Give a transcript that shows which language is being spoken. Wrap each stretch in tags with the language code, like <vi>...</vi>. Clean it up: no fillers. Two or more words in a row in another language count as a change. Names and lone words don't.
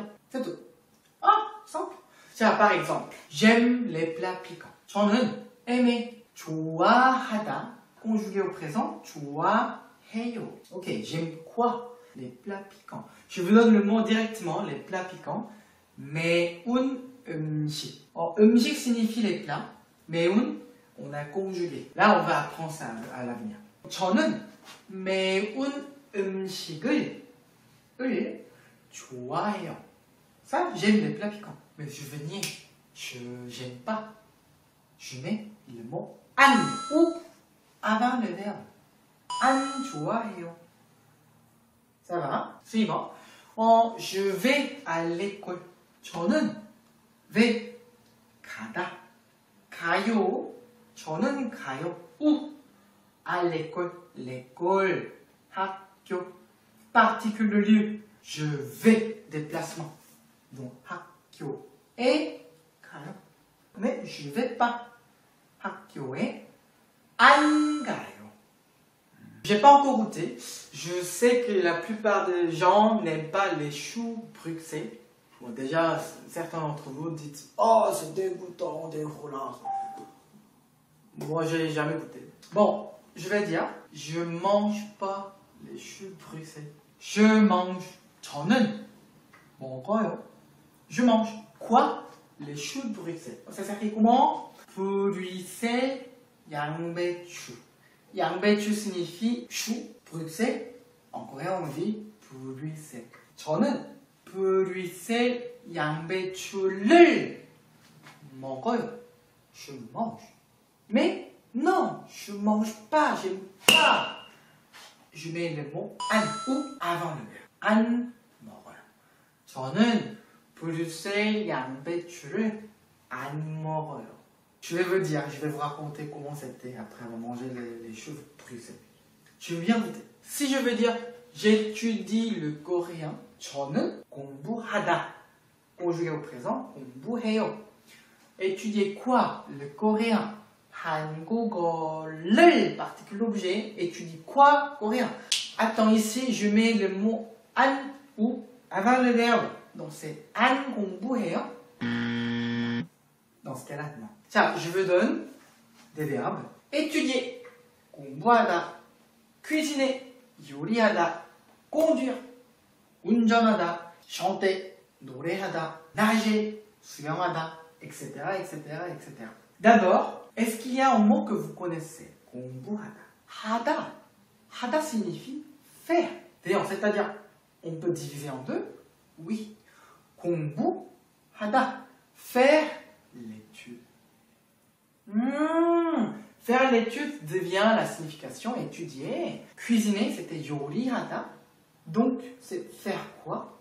<fr>C'est tout. Ah, simple. 자, par exemple, j'aime les plats piquants. 저는 aimer, 좋아하다, conjugué au présent, 좋아해요. Ok, j'aime quoi? Les plats piquants. Je vous donne le mot directement, les plats piquants.</fr> <ko>매운 음식. 음식</ko> <fr>signifie les plats. 매운, on a conjugué. Là, on va apprendre ça à l'avenir.</fr> <ko>저는 매운 음식을 좋아해요.</ko> <fr>Ça, j'aime les plats piquants. Mais je veux nier. Je n'aime pas. Je mets le mot 안 ou avant le verbe.</fr> <ko>안 좋아해요.</ko> <fr>Ça va? Suivant. Je vais à l'école.</fr> <ko>저는 vais 가다. 가요. 저는 가요.</ko> <fr>Où? À l'école. L'école. 학교. Particule de lieu. Je vais. Déplacement.</fr> <ko>Donc 학교에 가요.</ko> <fr>Mais je vais pas.</fr> <ko>학교에 안 가요.</ko> <fr>J'ai pas encore goûté. Je sais que la plupart des gens n'aiment pas les choux bruxelles. Bon, déjà, certains d'entre vous disent oh, c'est dégoûtant, déroulant. Moi, j'ai jamais goûté. Bon, je vais dire je mange pas les choux bruxelles. Je mange.</fr> <ko>저는 먹어요.</ko> <fr>Je mange. Quoi? Les choux de Bruxelles. Ça s'écrit comment? Bruxelles,</fr> <ko>양배추.</ko> <fr>양배추 signifie chou. Bruxelles, en coréen on dit Bruxelles.</fr> <ko>저는 Bruxelles 양배추를 먹어요.</ko> <fr>Je mange. Mais non, je mange pas, j'aime pas. Je mets le mot 안 ou avant le verbe.</fr> <ko>안 먹어요. 저는 브뤼셀 양배추를 안 먹어요.</ko> <fr>Je vais vous dire, je vais vous raconter comment c'était après avoir mangé les choux de Bruxelles. Je viens goûter. Si je veux dire j'étudie le coréen,</fr> <ko>저는 공부하다.</ko> <fr>Conjugué au présent, 공부해요. Étudier quoi? Le coréen. 한국어를, particule objet, étudie quoi? Coréen. Attends, ici, je mets le mot 안 ou avant le verbe. Donc c'est</fr> <ko>안 공부해요.</ko> <fr>Dans ce cas-là, non. 자, je vous donne des verbes. Étudier, 공부하다. cuisiner, 요리하다. conduire, 운전하다. chanter, 노래하다. nager, 수영하다, etc., etc., etc. D'abord, est-ce qu'il y a un mot que vous connaissez?</fr> <ko>공부하다. 하다. 하다</ko> <fr>signifie faire. D'ailleurs, c'est-à-dire, on peut diviser en deux. Oui. 공부하다. Faire l'étude. Faire l'étude devient la signification étudier. Cuisiner, c'était 요리하다. Donc, c'est faire quoi?</fr>